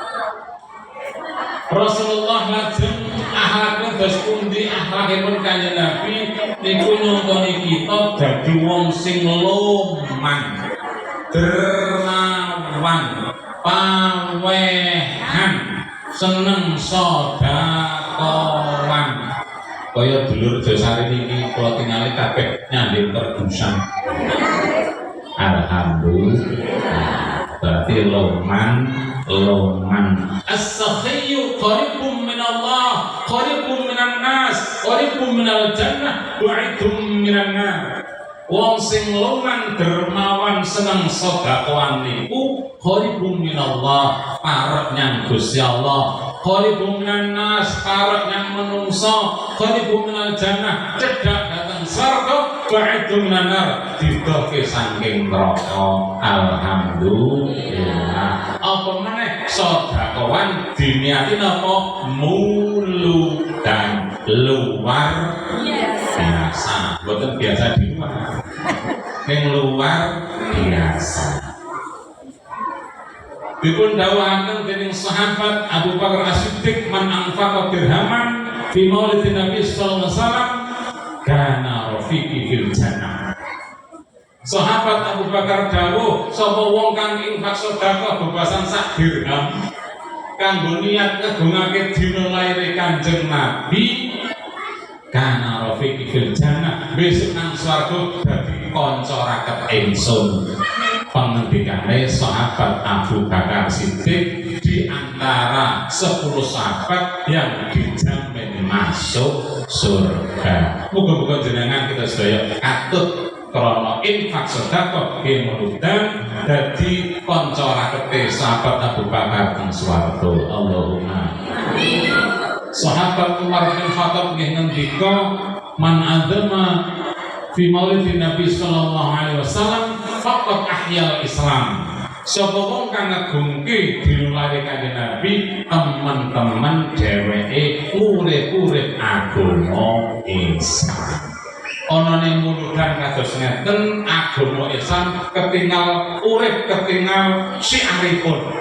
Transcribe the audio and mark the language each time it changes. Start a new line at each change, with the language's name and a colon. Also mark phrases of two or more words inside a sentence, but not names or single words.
Javanese: Rasulullah lajeng akhlakipun dos pundi akhlakipun Kanjeng Nabi niku nyontoni kita dadi wong sing loman, dermawan, pawehan, seneng sedekawan. Kaya dulur Josari niki kula tingali kabeh nyanding terdusan. Alhamdulillah. berarti loman.
Arabic: السخي قريب من الله قريب من الناس قريب من الجنة بعيد من النار.
Javanese: Wong sing loman dermawan seneng sedekahan niku
Arabic: قريب من الله,
Javanese: parek nyang Gusti Allah,
Arabic: قريب من الناس,
Javanese: parek nyang menungso,
Arabic: قريب من الجنة,
Javanese: cedhak dhateng swarga,
Arabic: بعيد من النار,
Javanese: didohke saking neraka. Alhamdulillah. Apa meneh sedekahan diniati napa?
Indonesian: Mulu dan luar biasa. Boten biasa di luar. Yang luar biasa.
Javanese: Dipun dawuhaken dening sahabat Abu Bakar As-Siddiq,
Arabic: من أنفق درهما في مولد النبي صلى الله عليه وسلم كان رفيقي في الجنة.
Javanese: Sahabat Abu Bakar dawuh, sapa wong kang infak sedekah bebasan sak dirham kanggo niat ngegungake dina laire Kanjeng Nabi,
Arabic: كان رفيقي في الجنة,
Javanese: besok nang swarga dadi kanca raket ingsun.
Indonesian: Pengendikane sahabat Abu Bakar Siddiq di antara 10 sahabat yang dijamin masuk surga.
Javanese: Muga-muga jenengan kita sedaya katut krana infak sedekah kemudian dadi kanca rakete sahabat Abu Bakar teng swarga.
Arabic: اللهم آمين.
Javanese: Sahabat Umar bin Khattab ngendika,
Arabic: من عظم في مولد النبي صلى الله عليه وسلم فقد أحيا الإسلام.
Javanese: Sapa wong kang ngagungke dinulare Kanjeng Nabi, teman-teman dheweke urip-urip agama Islam. Ana ning muludan kados ngeten, agama Islam ketinggal urip, ketinggal syiaripun.